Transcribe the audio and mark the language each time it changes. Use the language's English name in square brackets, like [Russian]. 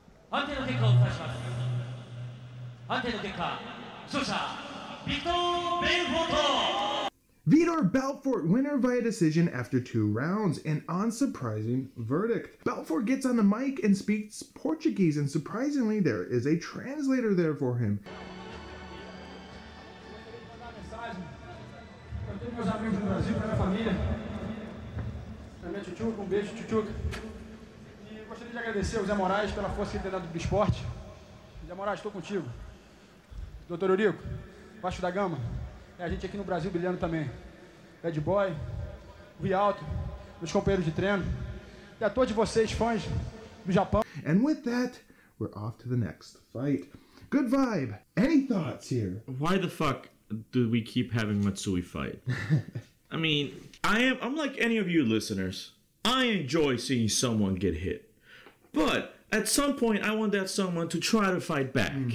[English] Vitor Belfort, winner via decision after 2 rounds, an unsurprising verdict. Belfort gets on the mic and speaks Portuguese, and surprisingly, there is a translator there for him. [Portuguese] Meus amigos do Brasil, para minha família, para minha tchutchuca, beijo, tchutchuca. E gostaria de agradecer ao Zé Moraes pela força que ele tem dado do esporte. Zé Moraes, estou contigo. Doutor Ricco, baixo da gama. É a gente aqui no Brasil brilhando também. Bad Boy, Rialto, meus companheiros de treino. E a todos vocês, fãs do Japão. [English] And with that, we're off to the next fight. Good vibe. Any thoughts here? Why the fuck do we keep having Matsui fight? I mean, I'm like any of you listeners. I enjoy seeing someone get hit. But at some point, I want that someone to try to fight back.